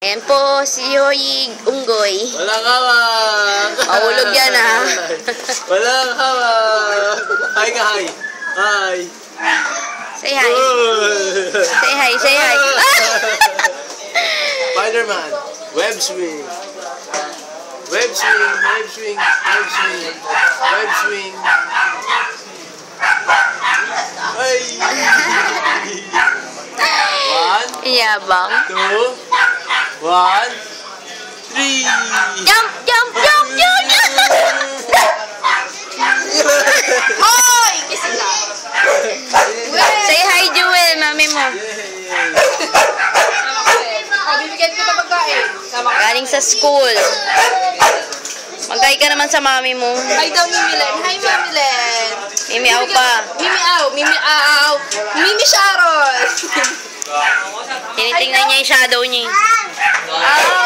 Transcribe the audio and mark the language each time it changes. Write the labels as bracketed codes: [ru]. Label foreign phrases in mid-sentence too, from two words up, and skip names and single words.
[tl] Ayan po, si Yoyi Unggoy. Walang hawak! Mahulog yan, ha? Walang hawak! Hi ka, hi! Hi! [en] Say hi. Say hi, say hi. Ah! Spider-Man! Web swing! Web swing! Web swing! Web swing! Web swing! Ay! One, [tl] Yabang. [en] 2, 1, 3! Jump, jump, jump, jump, jump! [tl] Hoy! Kisi ka. [en] Say hi, [tl] Jewel, mami mo. Bibigyan kita pagkain. Galing sa school. Mag-hi ka naman sa mami mo. Hi daw, Mimi Len. Hi, Mimi Len. Mimi, aw pa. Mimi Aw. Mimi Aw. Mimi Sharon. Tinitingnan niya yung shadow niya.